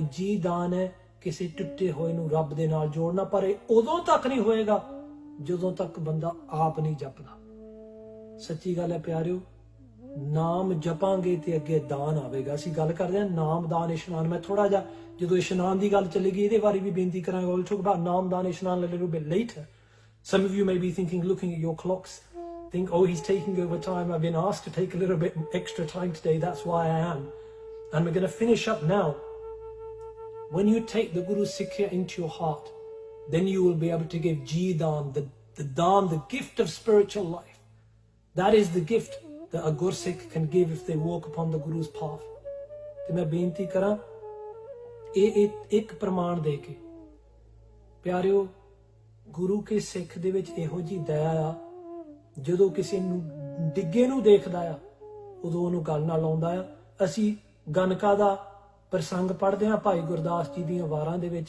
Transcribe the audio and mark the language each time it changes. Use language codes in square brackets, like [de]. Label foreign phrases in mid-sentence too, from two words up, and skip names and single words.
[pa] ਜੀ ਦਾਨ ਹੈ ਕਿਸੇ ਟੁੱਟੇ ਹੋਏ ਨੂੰ ਰੱਬ ਦੇ ਨਾਲ ਜੋੜਨਾ, ਪਰ ਇਹ ਉਦੋਂ ਤੱਕ ਨਹੀਂ ਹੋਏਗਾ ਜਦੋਂ ਤੱਕ ਬੰਦਾ ਆਪ ਨਹੀਂ ਜਪਦਾ। ਸੱਚੀ ਗੱਲ ਹੈ ਪਿਆਰਿਓ, ਨਾਮ ਜਪਾਂਗੇ ਤੇ ਅੱਗੇ ਦਾਨ ਆਵੇਗਾ। ਅਸੀਂ ਗੱਲ ਕਰਦੇ ਹਾਂ ਨਾਮ ਦਾਨ ਇਸ਼ਨਾਨ। ਮੈਂ ਥੋੜਾ ਜਿਹਾ ਜਦੋਂ ਇਸ਼ਨਾਨ ਦੀ ਗੱਲ ਚੱਲੇਗੀ ਇਹਦੇ ਬਾਰੇ ਵੀ ਬੇਨਤੀ ਕਰਾਂਗਾ। [en] We'll talk about [pa] ਨਾਮ ਦਾਨ ਇਸ਼ਨਾਨ [en] a little bit later. Some of you may be thinking, looking at your clocks, think, oh, he's taking over time. I've been asked to take a little bit extra time today. That's why I am. And we're going to finish up now. When you take the [pa] ਗੁਰੂ ਸਿੱਖਿਆ [en] into your heart, then you will be able to give [pa] ਜੀ ਦਾਨ, [en] the Dan, the gift of spiritual life. That is the gift that a Gursikh can give if they walk upon the Guru's path. [pa] ਤੇ ਮੈਂ ਬੇਨਤੀ ਕਰਾਂ ਇਹ ਇੱਕ ਪ੍ਰਮਾਣ ਦੇ ਕੇ ਪਿਆਰਿਓ, ਗੁਰੂ ਕੇ ਸਿੱਖ ਦੇ ਵਿੱਚ ਇਹੋ ਜੀ ਦਇਆ ਆ, ਜਦੋਂ ਕਿਸੇ ਨੂੰ ਡਿੱਗੇ ਨੂੰ ਦੇਖਦਾ ਆ ਉਦੋਂ ਉਹਨੂੰ ਗੱਲ ਨਾਲ ਲਾਉਂਦਾ ਆ। ਅਸੀਂ ਗਨਕਾ ਦਾ ਪ੍ਰਸੰਗ ਪੜ੍ਹਦੇ ਹਾਂ ਭਾਈ ਗੁਰਦਾਸ ਜੀ ਦੀਆਂ ਵਾਰਾਂ ਦੇ ਵਿੱਚ।